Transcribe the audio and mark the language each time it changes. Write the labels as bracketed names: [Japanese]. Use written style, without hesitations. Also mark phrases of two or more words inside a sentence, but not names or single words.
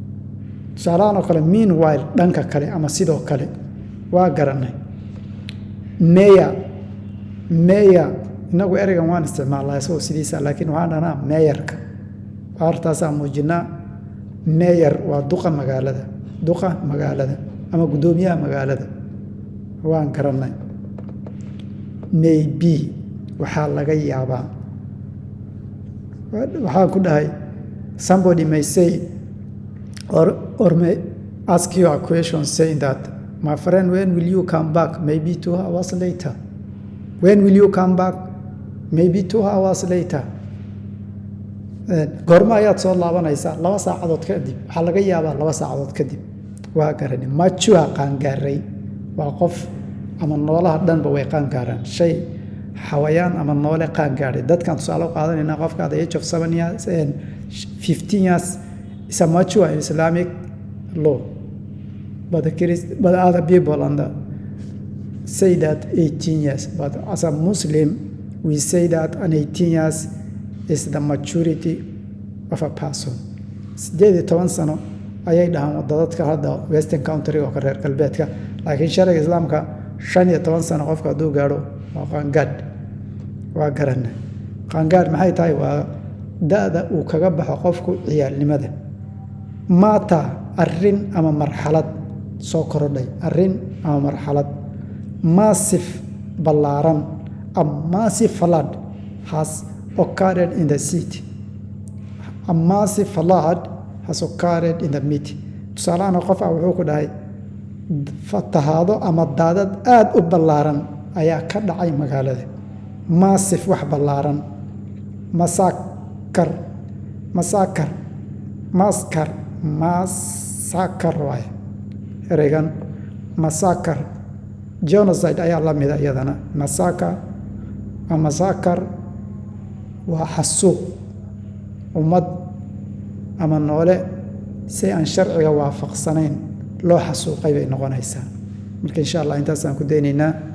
[Somali] salaano kale meanwhile dhanka kale ama sidoo kale waa garanay meya inagu ereygan waan isticmaalnaa isagoo sidiisa laakiin waxaan dhahnaa meeyarka aartaasaa muujinaa meeyar waa duqa magaalada ama guddoomiyaha magaalada waan garannay maybe waxaa laga yaabaa waxaan ku dhahay [English] somebody may say or may ask you a question saying that my friend when will you come back maybe 2 hours later when will you come back maybe 2 hours later [Somali] goorma ayaad soo laabanaysaa 2 saacadood kadib waxaa laga yaabaa 2 saacadood kadib waa garani majua qaangaaray waa qof ama noolaha dhanba way qaangaaraan shay xawayaan ama noole qaangaaray dadkan tusaale u qaadanayna qofka [English] at the age of 7 years and 15 years is a mature in Islamic law but other people say that 18 years but as a Muslim we say that an 18 years is the maturity of a person [Somali] 18 sano ayay dhahaan dadka hadda [English] western country [Somali] oo ka reer galbeedka laakiin shariga islaamka 15 sano qofka haduu gaaro waa qaangaad waa garanay qaangaad maxay tahay waa da'da uu kaga baxo qofku ciyaalnimada maata arrin ama marxalad soo korodhay arrin ama marxalad massive ballaaran [English] a massive flood has occurred in the city a massive flood has occurred in the city [Somali] tusaalahan qof wuxuu ku dhahay fatahaado ama daadad aad u ballaaran ayaa ka dhacay magaalada massive wax ballaaran massacre waay ereygan [English] massacre genocide [Somali] ayaa la mid iyadana massacre waa xasuuq ummad ama noole si aan sharciga waafaqsanayn loo xasuuqay bay noqonaysaa marka insha Allah intaasaan ku daynaynaa